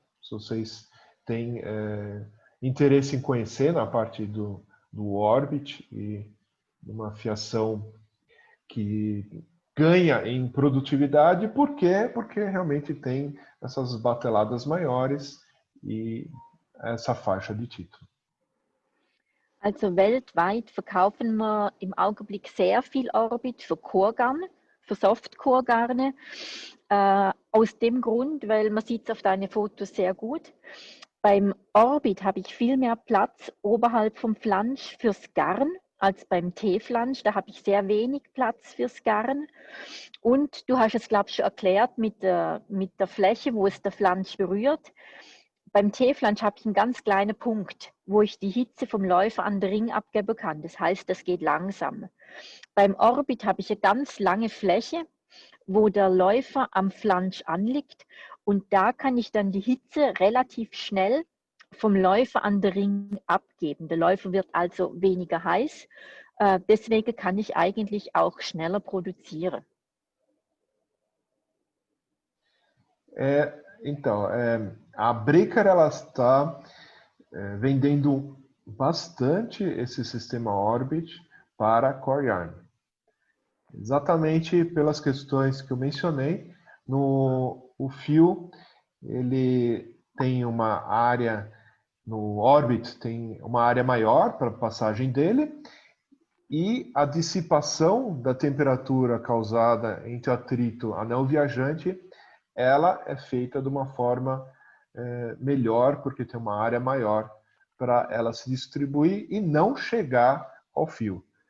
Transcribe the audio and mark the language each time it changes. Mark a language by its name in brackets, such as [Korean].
[Portuguese] Se vocês têm interesse em conhecer na parte do Orbit, e uma fiação que ganha em produtividade. Por quê? Porque realmente tem essas bateladas maiores e essa faixa de título. [German] Also weltweit verkaufen wir im Augenblick sehr viel Orbit für Chorgarn, für Soft-Chorgarne. Aus dem Grund, weil man sieht es auf deinen Fotos sehr gut. Beim Orbit habe ich viel mehr Platz oberhalb vom Flansch fürs Garn als beim T-Flansch. Da habe ich sehr wenig Platz fürs Garn. Und du hast es, glaube ich, schon erklärt mit der Fläche, wo es der Flansch berührt. Beim T-Flansch habe ich einen ganz kleinen Punkt, wo ich die Hitze vom Läufer an den Ring abgeben kann. Das heißt, das geht langsam. Beim Orbit habe ich eine ganz lange Fläche, wo der Läufer am Flansch anliegt. Und da kann ich dann die Hitze relativ schnell vom Läufer an den Ring abgeben. Der Läufer wird also weniger heiß. Deswegen kann ich eigentlich auch schneller produzieren. [Portuguese] Então, a Breaker ela está vendendo bastante esse sistema Orbit para Core Yarn. Exatamente pelas questões que eu mencionei. O fio, ele tem uma área, no Orbit tem uma área maior para a passagem dele, e a dissipação da temperatura causada entre o atrito anel viajante, ela é feita de uma forma melhor, porque tem uma área maior para ela se distribuir e não chegar ao fio.